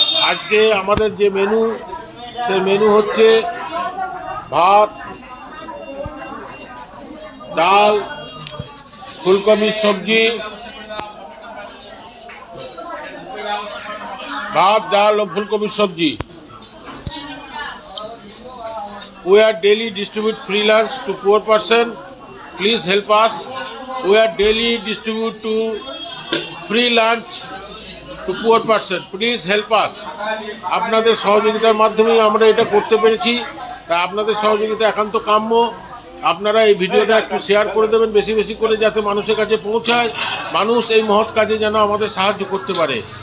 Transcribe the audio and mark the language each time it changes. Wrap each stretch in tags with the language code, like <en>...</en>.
<bn>আজকে আমাদের যে মেনু, সেই মেনু হচ্ছে ভাত, ডাল, ফুলকপির সবজি, ভাত, ডাল ও ফুলকপির সবজি।</bn> <en>We are daily distribute free lunch to poor person. Please help us. We are daily distribute to free lunch to poor person. Please help us.</en> <bn>আপনাদের সহযোগিতার মাধ্যমে আমরা এটা করতে পেরেছি, তাই আপনাদের সহযোগিতা একান্ত কাম্য। আপনারা এই ভিডিওটা একটু শেয়ার করে দেবেন বেশি বেশি করে, যাতে মানুষের কাছে পৌঁছায়, মানুষ এই মহৎ কাজে যেন আমাদের সাহায্য করতে পারে।</bn>